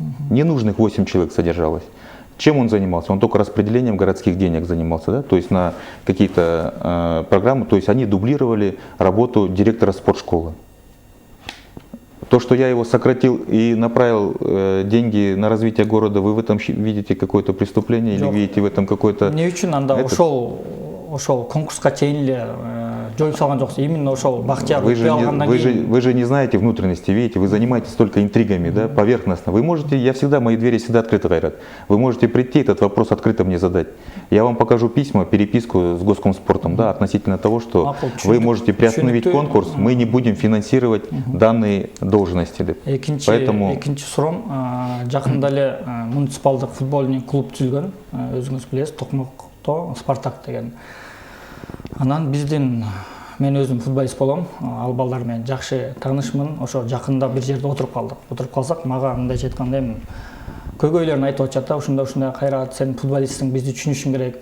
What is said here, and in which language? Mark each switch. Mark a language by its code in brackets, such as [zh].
[ru] Ненужных 8 человек содержалось. Чем он занимался? Он только распределением городских денег занимался, да? То есть на какие-то программы, то есть они дублировали работу директора спортшколы. То, что я его сократил и направил деньги на развитие города, вы в этом видите какое-то преступление или видите в этом какое-то... [ky] Не үчүн анда ошол конкурска чейин эле жоюп салган жоксуз, именно ошол Бахтияр өтпөй алгандан кийин. [ru] Вы же не знаете внутренности, видите, вы занимаетесь только интригами, да, поверхностно. Вы можете, мои двери всегда открыты, Кайрат. Вы можете прийти, этот вопрос открыто мне задать. Я вам покажу письма, переписку с Госкомспортом, да, относительно того, что вы можете приостановить конкурс, мы не будем финансировать данные должности. Поэтому... [ky] Экинчи суроом, жакында эле муниципалдык футбольный клуб түзүлгөн, өзүңүз билесиз, Токмокто Спартак деген. Анан мен өзүм футболист болом, ал балдар менен жакшы таанышмын. Ошо жакында бир жерде отуруп калдык. Отуруп калсак, мага мындайча айтканда эми көйгөйлөрүн айтып атышат да, ушундай Кайрат, сен футболистсиң, бизди түшүнүшүң керек.